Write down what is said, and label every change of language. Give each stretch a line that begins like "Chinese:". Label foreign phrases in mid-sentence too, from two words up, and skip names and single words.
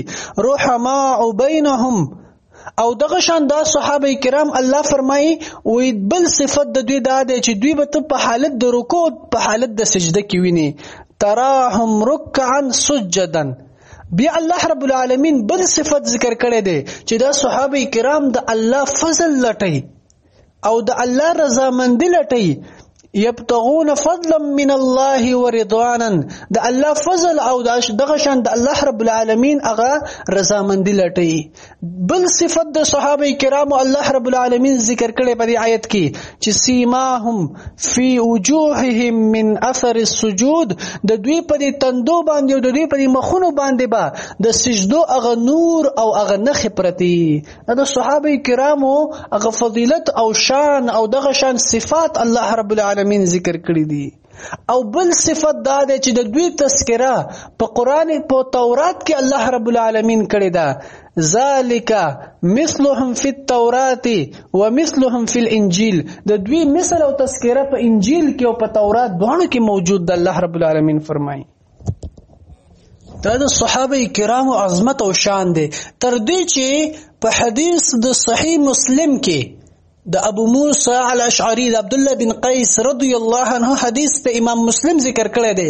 Arabic: رحماء بینهم،
Pashto: او دغه شان دا صحابه کرام الله فرمایي وی بل صفت د دوی دا دی چې دوی به ته په حالت د رکوع په حالت د سجده کې ویني.
Arabic: تراهم رکعا سجدا،
Pashto: بیا الله رب العالمین بل صفت ذکر کړی دی چې دا صحابه کرام د الله فضل لټي او د الله رضامندي لټي.
Arabic: یبتغون فضلا من الله ورضوانا،
Pashto: د الله فضل او دغه شان د الله رب العالمین هغه رضامندي لټي. بل صفت د صحابه کرامو الله رب العالمین ذکر کړي په دې آیت کې چې
Arabic: سیماهم فی وجوههم من اثر السجود،
Pashto: د دوی په دې تندو باندې او د دوی په دې مخونو باندې به د سجدو هغه نور او هغه نښې پرتې. د صحابه کرامو هغه فضیلت او شان او دغه شان صفات الله رب العالمین ذکر کړی دي. او بل صفت دا ده چې د دوی تذکره په قرآن په تورات کې الله رب العالمین کړی ده.
Arabic: ذالک مثلهم فی التورات ومثلهم فی الانجیل،
Pashto: د دوی مثل او تذکره په انجیل کې او په تورات دواړو کې موجود ده. الله رب العالمین فرمایي دا د صحابه کرامو عظمت او شان دی، تر دې چې په حدیث د صحیح مسلم کې د ابو موسی الاشعری د عبد الله بن قیس
Arabic: رضی الله عنه
Pashto: حدیث ته امام مسلم ذکر کړی دی.